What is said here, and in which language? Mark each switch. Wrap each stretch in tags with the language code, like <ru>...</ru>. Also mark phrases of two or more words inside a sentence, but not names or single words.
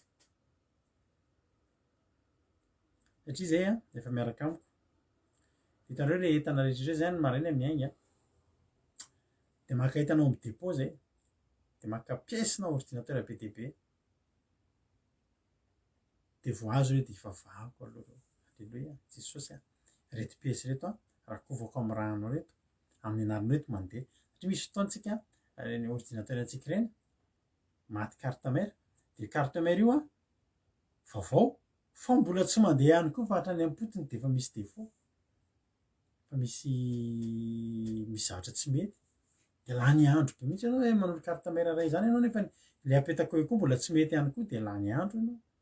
<mg>satria zay a efa miaraka amiko hitanareo le entana rehetrarehetra zany maraina miainga de maka entanao amin'ny dépôt zay de maka pièce-na ordinateur be dia be de voazo hoe de ivavahako aloha alleloia Jesosy a reto pièce reto a rakovako amin'ny ranonao reto amin'ny anaranao reto mandeha satria misy fotoantsika ny ordinateur antsika ireny maty</mg> <fr>carte mère</fr> <mg>de</mg> <fr>carte mère</fr> <mg>io a vaovao fa mbola tsy mandeha ihany koa fa hatrany am-potony de efa misy défaut fa misy zavatra tsy mety de lany andro be mihitsy anao hoe manolo</mg> <fr>carte mère</fr> <mg>ray zany ianao nefa le apetako eo koa mbola tsy mety ihany koa de lany andro ianao</mg>